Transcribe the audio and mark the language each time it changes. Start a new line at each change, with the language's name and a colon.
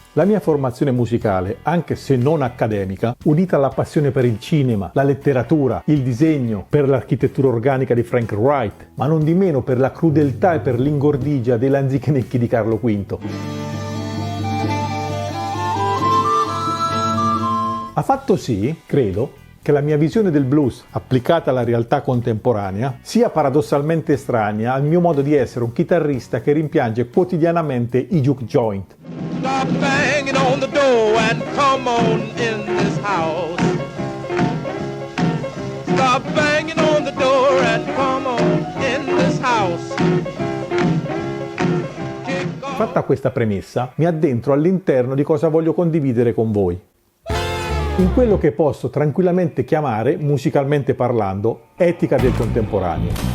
Italian: La mia formazione musicale, anche se non accademica, unita alla passione per il cinema, la letteratura, il disegno, per l'architettura organica di Frank Wright, ma non di meno per la crudeltà e per l'ingordigia dei lanzichenecchi di Carlo V, ha fatto sì, credo, che la mia visione del blues, applicata alla realtà contemporanea, sia paradossalmente estranea al mio modo di essere un chitarrista che rimpiange quotidianamente i juke joint.
English: Stop banging on the door and come on in this house. Stop banging on the door and come on in this house.
Italian: Fatta questa premessa, mi addentro all'interno di cosa voglio condividere con voi. In quello che posso tranquillamente chiamare, musicalmente parlando, etica del contemporaneo.